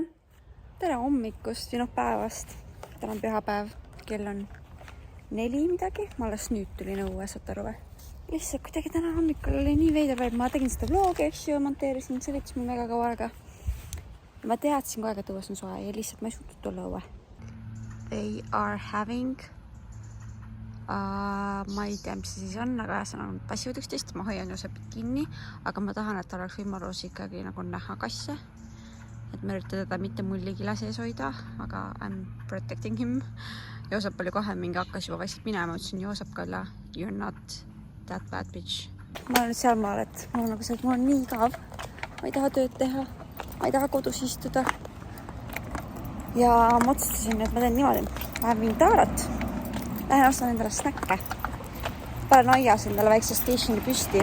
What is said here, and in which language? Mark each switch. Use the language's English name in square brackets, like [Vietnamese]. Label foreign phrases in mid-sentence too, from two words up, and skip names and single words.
[Estonian] Tere hommikust või päevast. Täna on pühapäev, kell on 4 midagi. Ma alles nüüd tulin õue, saate aru või? Lihtsalt kuidagi täna hommikul oli nii veider vaid. Ma tegin seda vlogi, eks ju, monteerisin, see võttis mul mega kaua aega. Ma teadsin kogu aeg, et õues on soe ja lihtsalt ma ei suutnud tulla õue. [English] They are having [Estonian] ma ei tea, mis see siis on, aga ühesõnaga passivad üksteist. Ma hoian Joosepit kinni, aga ma tahan, et oleks võimalus ikkagi nagu näha kasse. Et ma üritan teda mitte mulli kila sees hoida, aga [English] I'm protecting him. [Estonian] Joosep oli kohe mingi hakkas juba vaikselt minema. Ütlesin Joosep Kalla, [English] you're not that bad bitch. [Estonian] Ma olen seal maal, et mul on nagu see, et mul on nii igav. Ma ei taha tööd teha, ma ei taha kodus istuda. Ja ma otsustasin, et ma teen niimoodi. Lähen viin taarat. Lähen ostan endale snäkke. Panen aias endale väikse stationi püsti.